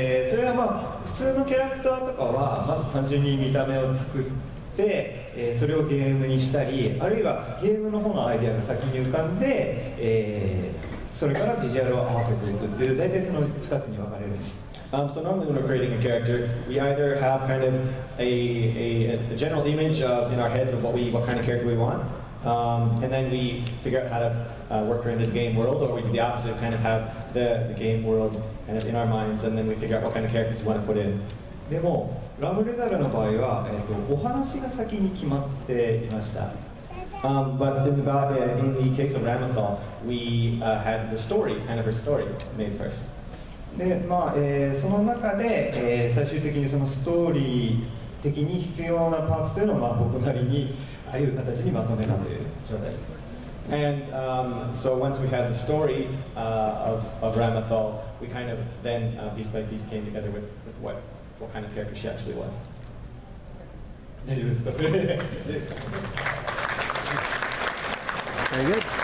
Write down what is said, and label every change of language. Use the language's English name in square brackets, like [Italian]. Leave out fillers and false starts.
[Japanese] それはまあ普通のキャラクターとかはまず単純に見た目を作って、それをゲームにしたり、あるいはゲームの方のアイデアが先に浮かんで、それからビジュアルを合わせていくっていう大体その2つに分かれるんです。 [English] So normally when we're creating a character, we either have kind of a general image in our heads of what kind of character we want, and then we figure out how to work her into the game world, or we do the opposite, kind of have the game world kind of in our minds, and then we figure out what kind of characters we want to put in. [Japanese] でもラブレザルの場合は、お話が先に決まっていました。 [English] But in the case of Ramathal, we had the story, kind of her story, made first. [Japanese] でまあその中で、最終的にそのストーリー的に必要なパーツというのを、まあ、僕なりにああいう形にまとめたという状態です。 [English] And so once we had the story of Ramathal, we kind of then piece by piece came together with what kind of character she actually was. [Japanese] 大丈夫ですか？それで。 [English] Very good.